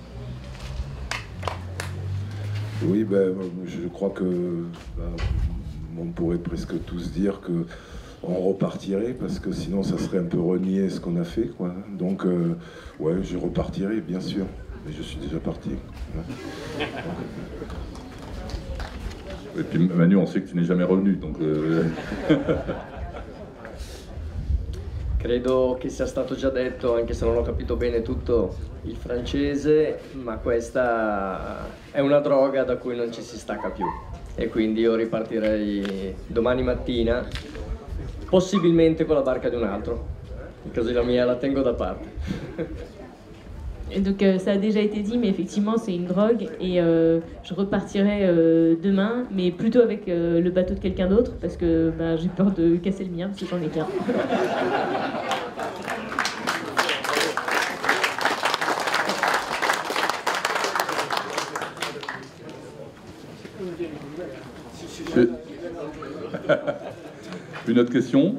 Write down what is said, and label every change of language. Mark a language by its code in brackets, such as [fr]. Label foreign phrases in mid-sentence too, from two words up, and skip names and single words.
[fr] Oui, ben, je crois que on pourrait presque tous dire que on repartirait, parce que sinon ça serait un peu renier ce qu'on a fait, quoi. Donc, ouais, je repartirai, bien sûr, mais je suis déjà parti. Ouais. Et puis Manu, on sait que tu n'es jamais revenu, donc... [it] Credo che sia stato già detto, anche se non ho capito bene tutto il francese, ma questa è una droga da cui non ci si stacca più. E quindi io ripartirei domani mattina, possibilmente con la barca di un altro. Così la mia la tengo da parte. [fr] Et donc ça a déjà été dit, mais effectivement c'est une drogue et je repartirai demain, mais plutôt avec le bateau de quelqu'un d'autre, parce que ben, j'ai peur de casser le mien, parce que j'en ai qu'un. Une autre question?